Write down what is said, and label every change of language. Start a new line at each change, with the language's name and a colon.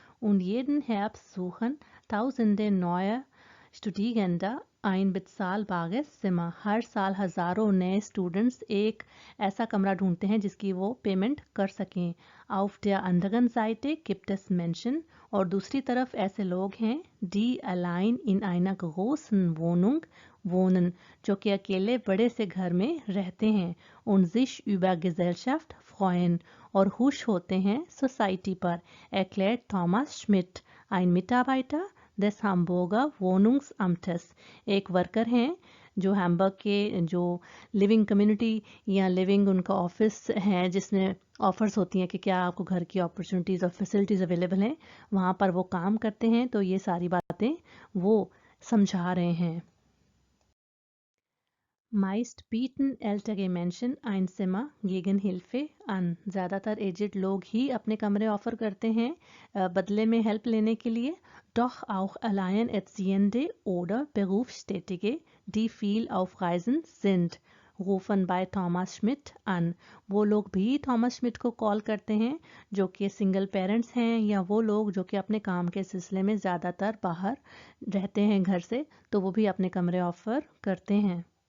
German: Und jeden Herbst suchen Tausende neue Studierende ein bezahlbares Zimmer.
Hindi: हर साल हजारों नए students एक ऐसा कमरा ढूंढते हैं जिसकी वो पेमेंट कर सकें.
German: Auf der anderen Seite gibt es Menschen
Hindi: और दूसरी तरफ ऐसे लोग हैं
German: die allein in einer großen Wohnung wohnen,
Hindi: जो कि अकेले बड़े से घर में रहते हैं.
German: Und sich über Gesellschaft freuen
Hindi: और खुश होते हैं सोसाइटी पर.
German: erklärt Thomas Schmidt, ein Mitarbeiter des Hamburger Wohnungsamtes.
Hindi: एक वर्कर हैं जो हैम्बर्ग के जो लिविंग कम्युनिटी या लिविंग उनका ऑफिस है जिसमें ऑफर्स होती हैं कि क्या आपको घर की अपॉर्चुनिटीज़ और फैसिलिटीज़ अवेलेबल हैं, वहाँ पर वो काम करते हैं. तो ये सारी बातें वो समझा रहे हैं.
German: Meist bieten ältere Menschen ein Zimmer gegen Hilfe an.
Hindi: ज़्यादातर एजेड लोग ही अपने कमरे ऑफर करते हैं बदले में हेल्प लेने के लिए.
German: Doch auch Alleinerziehende oder Berufstätige, die viel auf Reisen sind, rufen bei Thomas Schmidt an.
Hindi: वो लोग भी थॉमस श्मिट को कॉल करते हैं जो कि सिंगल पेरेंट्स हैं या वो लोग जो कि अपने काम के सिलसिले में ज़्यादातर बाहर रहते हैं घर से, तो वो भी अपने कमरे ऑफर करते हैं.